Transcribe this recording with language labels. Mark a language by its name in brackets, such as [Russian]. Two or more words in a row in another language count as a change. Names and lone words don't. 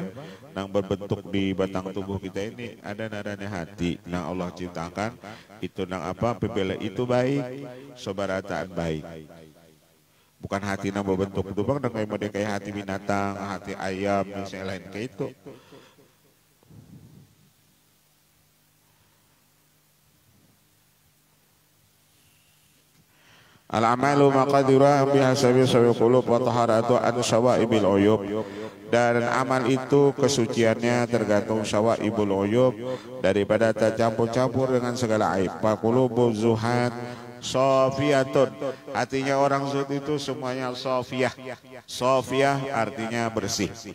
[Banjar] Nang berbentuk di batang tubuh kita ini ada naranya hati nang Allah ciptakan itu nang apa? Pembela itu baik, sobarataan baik. Bukan hati nang berbentuk itu bang nang kayak hati binatang, hati ayam misalnya lain kayak itu. [Arabic] الأعمال مقاديرها بحسب صفاء القلوب وطهارة عن شوائب العيوب. [Indonesian] Dan amal itu kesuciannya tergantung [Arabic] شوائب العيوب [Indonesian] daripada tercampur-campur dengan segala aib. [Arabic] فقلوب الزهاد صافية. [Indonesian] Artinya orang zuhud itu semuanya safiyah. Safiyah artinya bersih.